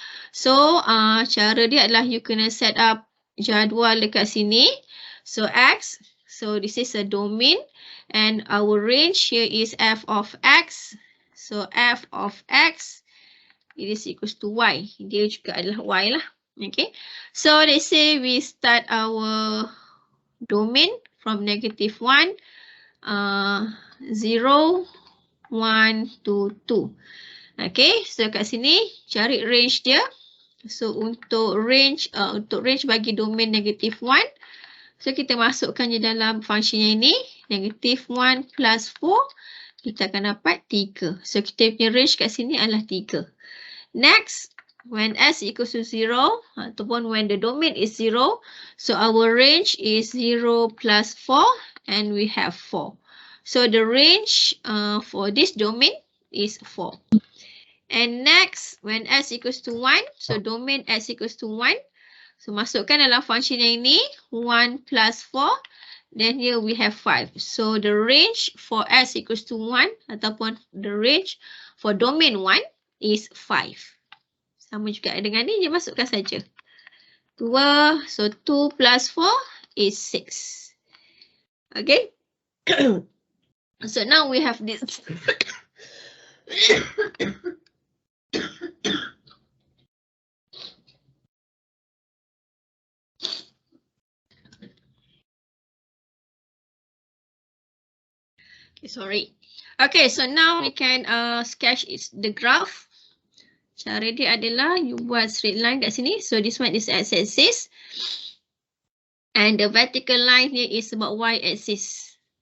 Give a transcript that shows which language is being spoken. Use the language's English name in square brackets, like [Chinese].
[Malay] So cara dia adalah you kena set up jadual dekat sini. [English] So x, so this is a domain and our range here is f of x. So f of x, it is equals to y. [Malay] Dia juga adalah y lah. [English] Okay. So let's say we start our domain from negative 1, 0, 1 to 2. Okay. [Malay] So kat sini cari range dia. So untuk range bagi domain negative 1, so kita masukkan je dalam function yang ini, negative 1 plus 4, kita akan dapat 3. So kita punya range kat sini adalah 3. [English] Next, when s equals to 0, ataupun when the domain is 0, so our range is 0 plus 4 and we have 4. So the range for this domain is 4. And next, when s equals to 1, so domain s equals to 1, [Malay] so masukkan dalam function yang ini [English] 1 plus 4, then here we have 5. So the range for s equals to 1 ataupun the range for domain 1 is 5. [Malay] Sama juga dengan ni, dia masukkan saja 2, [English] so 2 plus 4 is 6. [Malay] Okay. [English] So now we have this. Sorry. Okay, so now we can sketch the graph. [Malay] Cara dia adalah you buat straight line kat sini. [English] So this one is x-axis. And the vertical line here is about y-axis.